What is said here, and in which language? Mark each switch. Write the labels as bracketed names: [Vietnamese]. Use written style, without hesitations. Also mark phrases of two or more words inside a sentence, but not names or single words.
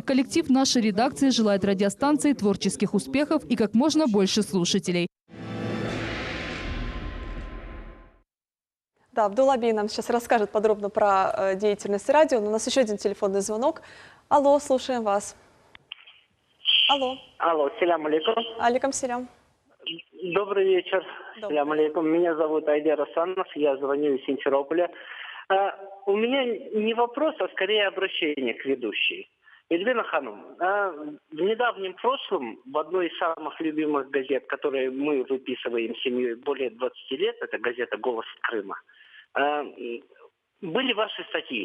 [Russian] Коллектив нашей редакции желает радиостанции творческих успехов и как можно больше слушателей. Да, Абдулла Бей нам сейчас расскажет подробно про деятельность радио, но у нас еще один телефонный звонок. Алло, слушаем вас. Алло. Алло, [Crimean Tatar] селям алейкум. Алейкум селям. [Russian] Добрый вечер. [Crimean Tatar] Селям алейкум. [Russian] Меня зовут Айдер Асанов, я звоню из Симферополя. У меня не вопрос, а скорее обращение к ведущей. Эльвина Ханум, в недавнем прошлом в одной из самых любимых газет, которые мы выписываем семьей более 20 лет, это газета «Голос Крыма», были ваши статьи.